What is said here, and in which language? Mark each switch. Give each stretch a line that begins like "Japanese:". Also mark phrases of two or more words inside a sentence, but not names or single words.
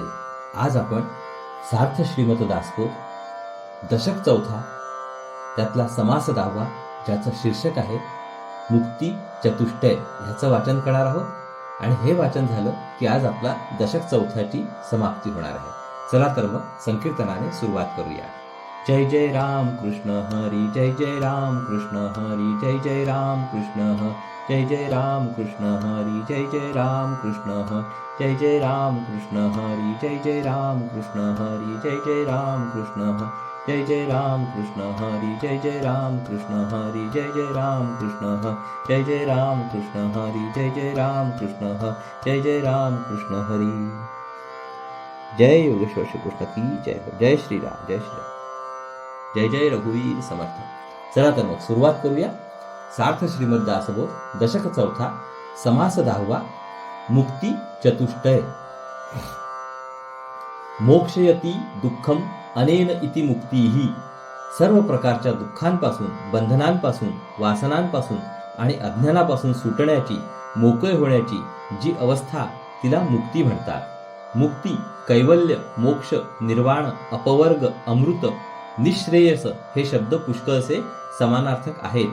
Marathi: आज आपण सार्थ श्रीमत दासबोध दशक चौथा त्यातला समास 10वा ज्याचं शीर्षक आहे मुक्ती चतुष्टय ह्याचं वाचन करणार आहोत. आणि हे वाचन झालं की आज आपला दशक चौथ्याची समाप्ती होणार आहे. चला तर मग संकीर्तनाने सुरुवात करूया. जय जय राम कृष्ण हरी, जय जय राम कृष्ण हरी, जय जय राम कृष्ण जय जय राम कृष्ण हरी, जय जय राम कृष्ण जय जय राम कृष्ण हरी, जय जय राम कृष्ण हरी, जय जय राम कृष्ण जय जय राम कृष्ण हरी, जय जय राम कृष्ण हरी, जय जय राम कृष्ण जय जय राम कृष्ण हरी, जय जय राम कृष्ण जय जय राम कृष्ण हरी.
Hindi: जय योगेश्वर श्री कृष्ण की जय हो.
Marathi: जय श्रीराम, जय श्रीराम, जय जय रघुवीर समर्थ. चला तर मग सुरुवात करूया. सार्थ श्रीमद दासबोध दशक चौथा समास 10वा मुक्ती चतुष्टय.
Sanskrit: मोक्षयती दुःखम अनेन इति मुक्तीही.
Marathi: सर्व प्रकारच्या दुःखांपासून, बंधनांपासून, वासनांपासून आणि अज्ञानापासून सुटण्याची, मोकळे होण्याची जी अवस्था तिला मुक्ती म्हणतात. मुक्ती, कैवल्य, मोक्ष, निर्वाण, अपवर्ग, अमृत, निःश्रेयस हे शब्द पुष्कळसे समानार्थक आहेत.